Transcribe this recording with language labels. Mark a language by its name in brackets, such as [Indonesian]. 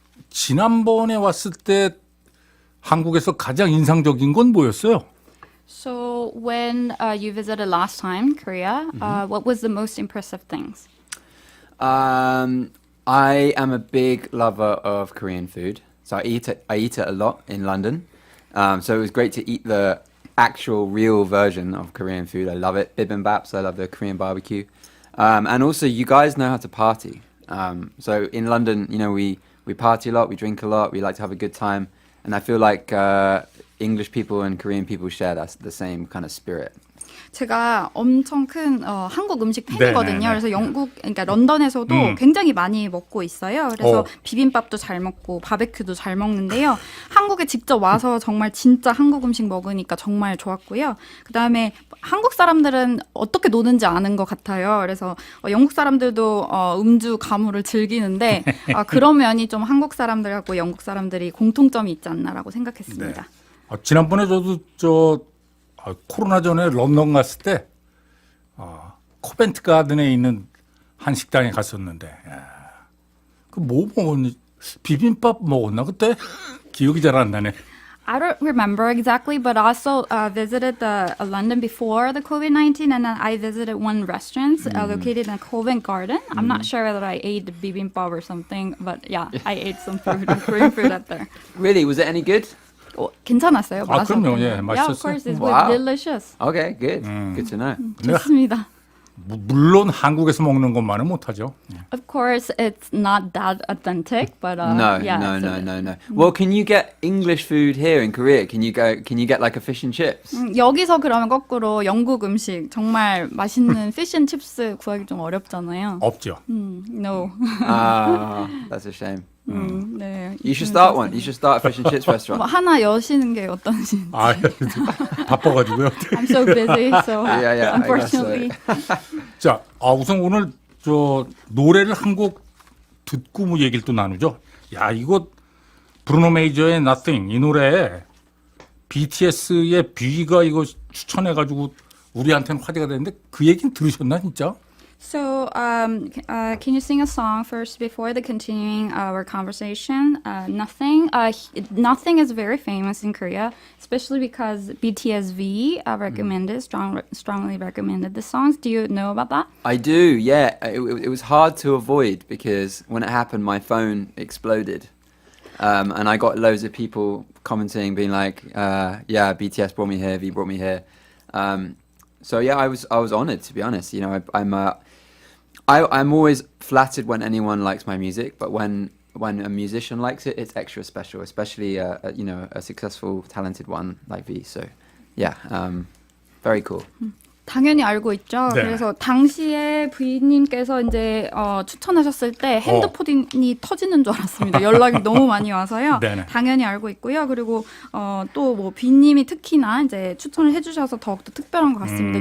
[Korean] 지난번에 왔을 때 한국에서 가장 인상적인 건 뭐였어요? [English] So when you visited last time Korea, what was the most impressive things? I am a big lover of Korean food, so I eat it a lot in London. So it was great to eat the actual real version of Korean food. I love it. Bibimbaps, I love the Korean barbecue. And also you guys know how to party. So in London, you know, we party a lot, we drink a lot, we like to have a good time. And I feel like English people and Korean people share the same kind of spirit. [Korean] 제가 엄청 큰 한국 음식 팬이거든요. 네네네. 그래서 그러니까 런던에서도 굉장히 많이 먹고 있어요. 그래서 비빔밥도 잘 먹고 바베큐도 잘 먹는데요. 한국에 직접 와서 정말 진짜 한국 음식 먹으니까 정말 좋았고요. 그다음에 한국 사람들은 어떻게 노는지 아는 것 같아요. 그래서 영국 사람들도 음주 가무를 즐기는데 그런 면이 좀 한국 사람들하고 영국 사람들이 공통점이 있지 않나라고 생각했습니다. 네. 지난번에 저도 코로나 전에 런던 갔을 때 코벤트 가든에 있는 한 식당에 갔었는데 그 뭐 먹었니? 비빔밥 먹었나 그때? 기억이 잘 안 나네. [English] I don't remember exactly, but I also visited London before the COVID-19, and then I visited one restaurant located in Covent Garden. I'm not sure whether I ate bibimbap or something, but yeah, I ate some food, Korean food out there. Really, was it any good? [Korean] 괜찮았어요. 그럼요, 예, [English] Yeah, of [Korean] 맛있었어요. [English] course, it's Wow. delicious. Okay, good. Good to know. [Korean] 좋습니다. 물론 한국에서 먹는 것만은 못하죠. [English] Of course, it's not that authentic, but No. Well, can you get English food here in Korea? Can you get like a fish and chips? [Korean] 여기서 그러면 거꾸로 영국 음식 정말 맛있는 fish and chips 구하기 좀 어렵잖아요. 없죠. [English] No. That's a shame. [Korean] 네. [English] You should start one. You should start a fish and chips restaurant. [Korean] 뭐 하나 여시는 게 어떤지. 바빠가지고요. [English] I'm so busy, so Yeah, unfortunately. [Korean] 자, 우선 오늘 노래를 한 곡 듣고 뭐 얘기를 또 나누죠. 야, 이거 브루노 메이저의 Nothing 이 노래 BTS의 뷔가 이거 추천해가지고 우리한테는 화제가 됐는데 그 얘기는 들으셨나 진짜? [English] So, can you sing a song first before the continuing our conversation? Nothing. Nothing is very famous in Korea, especially because BTS recommended, strongly recommended the songs. Do you know about that? I do, yeah. It was hard to avoid because when it happened, my phone exploded. And I got loads of people commenting, being like, yeah, BTS brought me here, V brought me here. So yeah, I was honored, to be honest. You know, I'm always flattered when anyone likes my music, but when a musician likes it, it's extra special, especially a successful, talented one like V. So yeah, very cool. [Korean] 당연히 알고 있죠. 네. 그래서 당시에 V님께서 이제 추천하셨을 때 핸드폰이 터지는 줄 알았습니다. 연락이 너무 많이 와서요. 네네. 당연히 알고 있고요. 그리고 또 뭐 V님이 특히나 이제 추천을 해주셔서 더욱더 특별한 것 같습니다.